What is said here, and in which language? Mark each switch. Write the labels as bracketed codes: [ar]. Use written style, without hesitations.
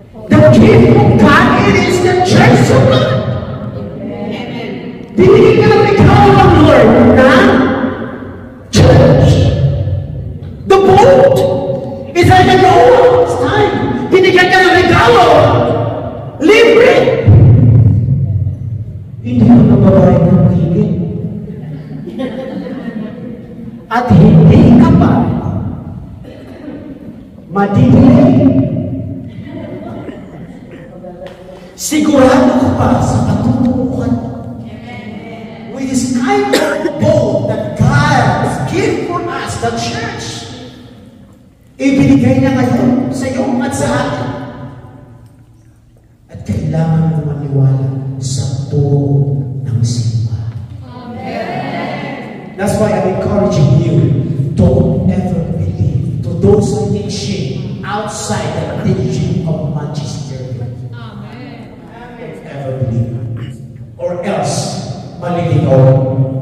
[en] The gift of God, it is the church of God. [tl] Binigyan ka ng ikaw ng Lord na church. [en] The boat is like a Noah's time. [tl] Binigyan ka ng regalo. Libre. Hindi mo nababayad ng higit. At hindi ka pa madidelay. Sigurado ka pa sa katutuhan. [en] With this kind of boat that God has given for us, the church, [tl] ibinigay niya ngayon sa iyo at sa atin. At kailangan mo maniwala sa turo ng simbahan. [en] That's why I'm encouraging you, don't ever believe to those teaching outside the teaching of magisterium. Don't ever believe. Or else, [tl] maliligaw.